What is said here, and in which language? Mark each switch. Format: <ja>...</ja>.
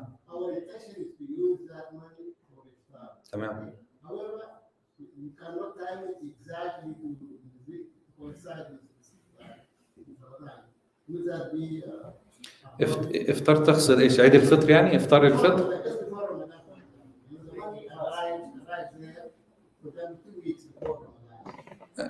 <en>Our intention is to use that money for iftar.</en> <ar>تمام.</ar> <en>However, you cannot time it exactly to coincide with Ramadan. Would that be</en> <ar>إفطار تقصد إيش؟ عيد الفطر يعني؟ إفطار الفطر؟</ar> <en>just before Ramadan? The money arrives there within 2 weeks before Ramadan.</en>